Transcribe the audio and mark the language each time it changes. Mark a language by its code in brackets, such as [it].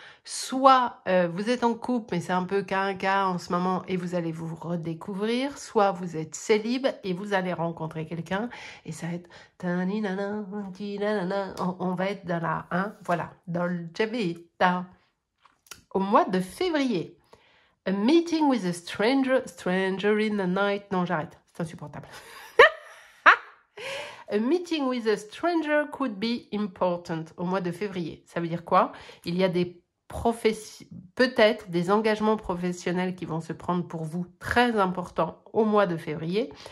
[fr] Soit vous êtes en couple mais c'est un peu cas en ce moment et vous allez vous redécouvrir. Soit vous êtes célib et vous allez rencontrer quelqu'un et ça va être... On va être dans la... Hein, voilà, dans le Javita. Au mois de février. [en] A meeting with a stranger in the night. [fr] Non, j'arrête, c'est insupportable. [en] A meeting with a stranger could be important [fr] au mois de février. Ça veut dire quoi? Il y a des peut-être des engagements professionnels qui vont se prendre pour vous très importants au mois de février.